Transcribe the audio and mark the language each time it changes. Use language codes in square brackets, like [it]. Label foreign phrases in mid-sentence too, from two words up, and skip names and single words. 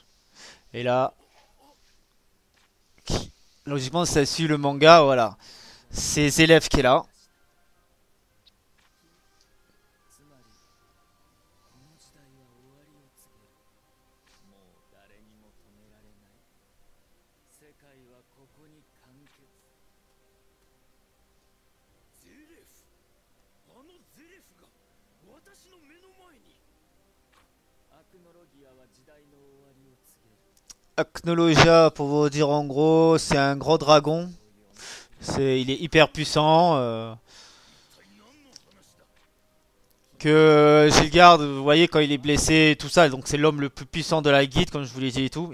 [fr] Et là, logiquement, ça suit le manga, voilà. Ses élèves qui est là. [ja] つまりこの時代は終わりを告げる。もう誰にも止められない。世界はここに完結。ゼレフ、あのゼレフが私の目の前に。アクノロギアは時代の終わりを告げる。 [fr] Acnologia, pour vous dire en gros, c'est un gros dragon. Il est hyper puissant. Que Gilgard, vous voyez, quand il est blessé et tout ça, donc c'est l'homme le plus puissant de la guilde, comme je vous l'ai dit et tout.